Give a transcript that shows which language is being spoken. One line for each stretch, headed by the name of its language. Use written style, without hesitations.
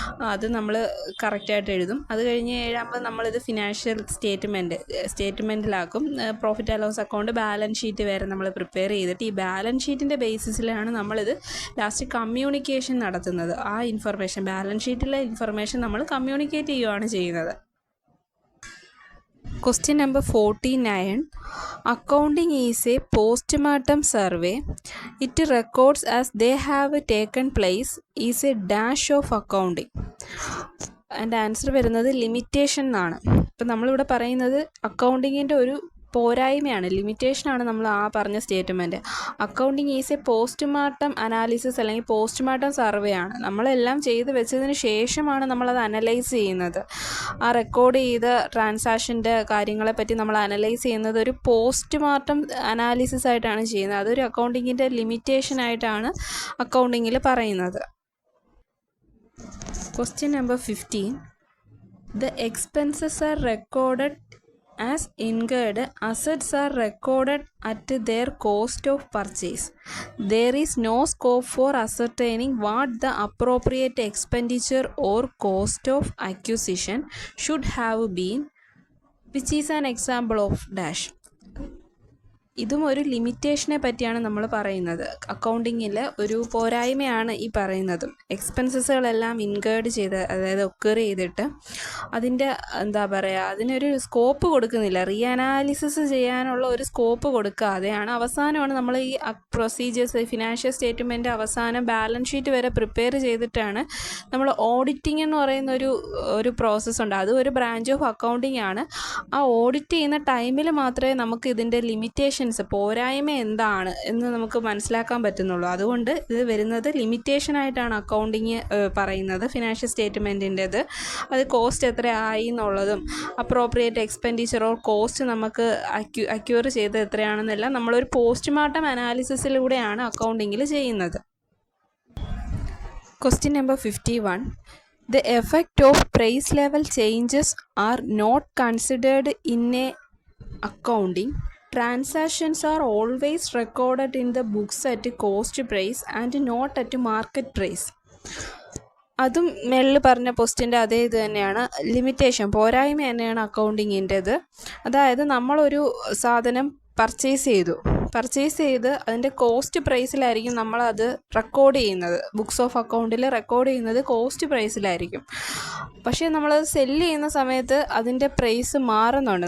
Malayalam: അത് നമ്മൾ കറക്റ്റായിട്ട് എഴുതും. അത് കഴിഞ്ഞ് ഏഴാമത് നമ്മളിത് financial സ്റ്റേറ്റ്മെൻറ്റിലാക്കും. Profit and loss account, balance sheet വരെ നമ്മൾ പ്രിപ്പയർ ചെയ്തിട്ട് ഈ ബാലൻസ് ഷീറ്റിൻ്റെ ബേസിസിലാണ് നമ്മളിത് ലാസ്റ്റ് കമ്മ്യൂണിക്കേഷൻ നടത്തുന്നത്. ആ ഇൻഫർമേഷൻ, ബാലൻസ് ഷീറ്റിലെ ഇൻഫർമേഷൻ നമ്മൾ കമ്മ്യൂണിക്കേറ്റ് ചെയ്യുകയാണ് ചെയ്യുന്നത്.
English: Question number 49. Accounting is a postmortem survey. It records as they have taken place is a dash of accounting.
Malayalam: അതിൻ്റെ ആൻസർ വരുന്നത് ലിമിറ്റേഷൻ എന്നാണ്. ഇപ്പം നമ്മളിവിടെ പറയുന്നത് അക്കൗണ്ടിങ്ങിൻ്റെ ഒരു പോരായ്മയാണ്, ലിമിറ്റേഷനാണ് നമ്മൾ ആ പറഞ്ഞ statement.
English: Accounting is a postmortem analysis അല്ലെങ്കിൽ postmortem survey ആണ്.
Malayalam: നമ്മളെല്ലാം ചെയ്ത് വെച്ചതിന് ശേഷമാണ് നമ്മളത് അനലൈസ് ചെയ്യുന്നത്. ആ റെക്കോർഡ് ചെയ്ത ട്രാൻസാക്ഷൻ്റെ കാര്യങ്ങളെപ്പറ്റി നമ്മൾ അനലൈസ് ചെയ്യുന്നത് ഒരു പോസ്റ്റ്മോർട്ടം അനാലിസിസ് ആയിട്ടാണ് ചെയ്യുന്നത്. അതൊരു അക്കൗണ്ടിങ്ങിൻ്റെ ലിമിറ്റേഷനായിട്ടാണ് അക്കൗണ്ടിങ്ങിൽ പറയുന്നത്.
English: Question number 15. The expenses are recorded as incurred assets are recorded at their cost of purchase. There is no scope for ascertaining what the appropriate expenditure or cost of acquisition should have been, which is an example of dash.
Malayalam: ഇതും ഒരു ലിമിറ്റേഷനെ പറ്റിയാണ് നമ്മൾ പറയുന്നത്. അക്കൗണ്ടിങ്ങിൽ ഒരു പോരായ്മയാണ് ഈ പറയുന്നതും. എക്സ്പെൻസസുകളെല്ലാം incurred ചെയ്ത്, അതായത് ഒക്കർ ചെയ്തിട്ട് അതിൻ്റെ അതിനൊരു സ്കോപ്പ് കൊടുക്കുന്നില്ല. അനാലിസിസ് ചെയ്യാനുള്ള ഒരു സ്കോപ്പ് കൊടുക്കാതെയാണ് അവസാനമാണ് നമ്മൾ ഈ പ്രൊസീജിയേഴ്സ്, ഫിനാൻഷ്യൽ സ്റ്റേറ്റ്മെൻറ്റ് അവസാനം ബാലൻസ് ഷീറ്റ് വരെ പ്രിപ്പയർ ചെയ്തിട്ടാണ് നമ്മൾ ഓഡിറ്റിംഗ് എന്ന് പറയുന്ന ഒരു പ്രോസസ്സുണ്ട്. അത് ഒരു ബ്രാഞ്ച് ഓഫ് അക്കൗണ്ടിങ് ആണ്. ആ ഓഡിറ്റ് ചെയ്യുന്ന ടൈമിൽ മാത്രമേ നമുക്ക് ഇതിൻ്റെ ലിമിറ്റേഷൻ, പോരായ്മ എന്താണ് എന്ന് നമുക്ക് മനസ്സിലാക്കാൻ പറ്റുന്നുള്ളൂ. അതുകൊണ്ട് ഇത് വരുന്നത് ലിമിറ്റേഷനായിട്ടാണ് അക്കൗണ്ടിങ് പറയുന്നത്. ഫിനാൻഷ്യൽ സ്റ്റേറ്റ്മെൻറ്റിൻ്റെത് അത് കോസ്റ്റ് എത്ര ആയി എന്നുള്ളതും അപ്രോപ്രിയേറ്റ് എക്സ്പെൻഡിച്ചർ ഓർ കോസ്റ്റ് നമുക്ക് അക്യൂർ ചെയ്ത് എത്രയാണെന്നെല്ലാം നമ്മളൊരു പോസ്റ്റ്മോർട്ടം അനാലിസിസിലൂടെയാണ് അക്കൗണ്ടിങ്ങിൽ ചെയ്യുന്നത്.
English: Question number 51. The effect of price level changes are not considered in a accounting. Transactions are always recorded in the books at cost price and not at market price.
Malayalam: അതും മേളിൽ പറഞ്ഞ പോസ്റ്റിൻ്റെ അതേ ഇത് തന്നെയാണ്. Limitation, പോരായ്മ തന്നെയാണ് അക്കൗണ്ടിങ്ങിൻ്റെത്. അതായത് നമ്മളൊരു സാധനം പർച്ചേസ് ചെയ്ത് അതിൻ്റെ കോസ്റ്റ് പ്രൈസിലായിരിക്കും നമ്മളത് റെക്കോർഡ് ചെയ്യുന്നത്. ബുക്സ് ഓഫ് അക്കൗണ്ടിൽ റെക്കോർഡ് ചെയ്യുന്നത് കോസ്റ്റ് പ്രൈസിലായിരിക്കും. പക്ഷേ നമ്മളത് സെല്ല് ചെയ്യുന്ന സമയത്ത് അതിൻ്റെ പ്രൈസ് മാറുന്നുണ്ട്.